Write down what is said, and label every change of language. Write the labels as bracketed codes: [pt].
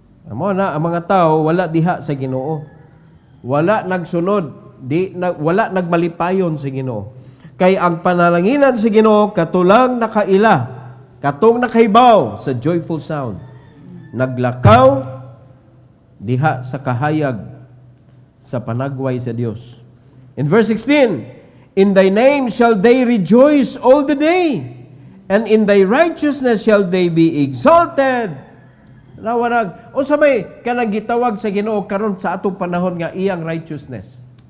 [ceb] Amo na ang mga tao wala diha sa Ginoo. Wala nagsunod, wala nagmalipayon sa Ginoo. Kay ang panalanginan sa Ginoo katulang nakaila, katong nakahibaw sa joyful sound. Naglakaw diha sa kahayag sa panagway sa Dios. [en] In verse 16, in thy name shall they rejoice all the day, and in thy righteousness shall they be exalted. [ceb] Nawarag, o sa may kanang gitawag sa Ginoo karon sa atong panahon nga iyang righteousness.